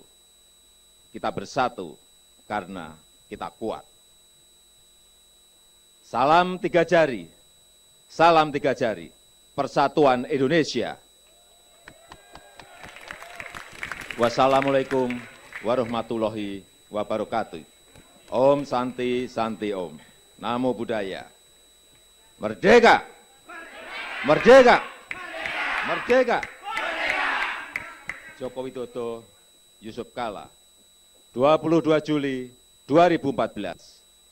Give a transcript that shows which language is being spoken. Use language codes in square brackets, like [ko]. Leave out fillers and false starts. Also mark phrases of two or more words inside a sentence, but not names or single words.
[id] Kita bersatu karena kita kuat. Salam 3 jari. Salam 3 jari. Persatuan Indonesia. [ar] والسلام عليكم ورحمة الله وبركاته. [ban] Om Santi Santi Om. [pi] Namo Buddhaya. [id] Merdeka! Merdeka! Merdeka! Joko Widodo, Yusuf Kala, 22 Juli 2014.